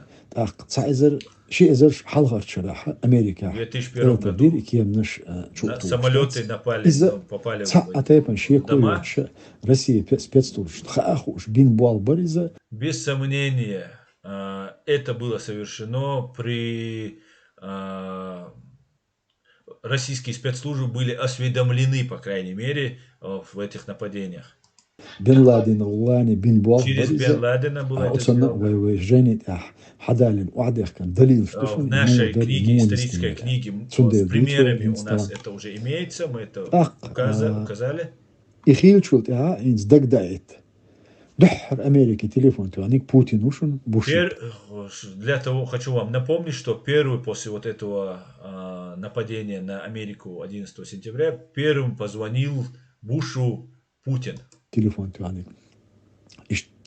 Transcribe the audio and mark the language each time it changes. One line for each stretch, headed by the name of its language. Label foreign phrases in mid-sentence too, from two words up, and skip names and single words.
Russian: В 2001 году самолеты попали в дома. Без сомнения, это было совершено при... Российские спецслужбы были осведомлены, по крайней мере, в этих нападениях. Бен Ладен, Через Бен Ладена было это сделано. В нашей книге, исторической книге, с примерами у нас это уже имеется, мы это указали. Для того хочу вам напомнить, что первый после вот этого нападения на Америку 11 сентября, первым позвонил Бушу Путин.